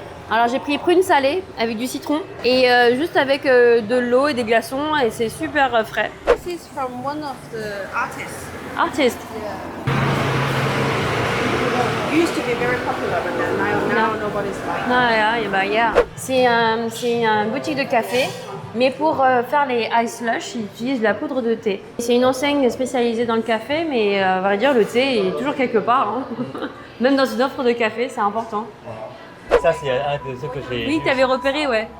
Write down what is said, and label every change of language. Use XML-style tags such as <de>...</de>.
<fr>Alors j'ai pris prune salée avec du citron et juste avec de l'eau et des glaçons et c'est super frais.</fr> <en>This is from one of the artists. Artist. Used to be very popular, but then now nobody's buying. Yeah.</en> <fr>C'est une boutique de café, mais pour faire les ice slush, ils utilisent de la poudre de thé. C'est une enseigne spécialisée dans le café, mais à vrai dire, le thé est toujours quelque part. Hein. Même dans une offre de café, c'est important. Ça, c'est un de ceux que j'ai. Oui, tu avais repéré, ouais.</fr>